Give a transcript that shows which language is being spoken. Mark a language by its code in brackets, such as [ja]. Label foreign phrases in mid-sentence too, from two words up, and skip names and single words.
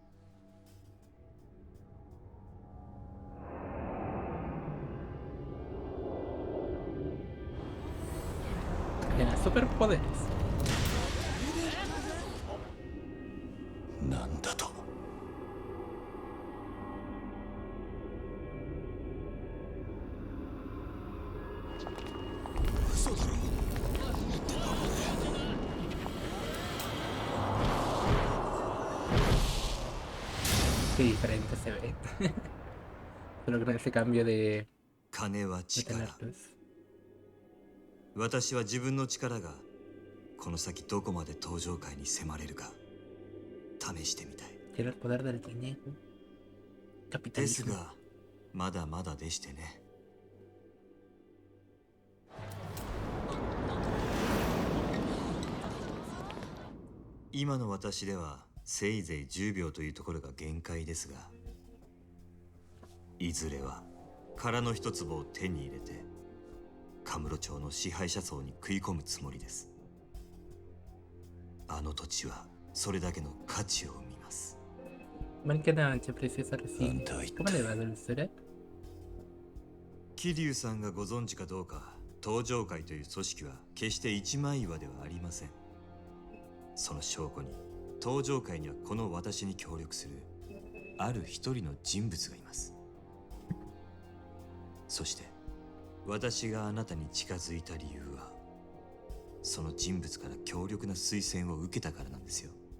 [es] Tiene superpoderes. [ja] なんだと？嘘だろ。 [es] Qué diferente se ve. Solo con ese cambio de [ja] 金は力。 [es] tenerlos. [ja] 私は自分の力がこの先どこまで登場界に迫れるか試してみたい。 [es] Tiene el poder del dinero. [ja] です [es] Capitalismo. [ja] がまだまだでしてね。今の私ではせいぜい10秒というところが限界ですが、いずれは殻の一粒を手に入れてカムロ町の支配者層に食い込むつもりです。あの土地はそれだけの価値を生みます。 [es] Man, qué noche preciosa recién. ¿Cómo le va, dulzura? [ja] 桐生さんがご存知かどうか、登場会という組織は決して一枚岩ではありません。その証拠に登場会にはこの私に協力するある一人の人物がいます。そして私があなたに近づいた理由はその人物から強力な推薦を受けたからなんですよ。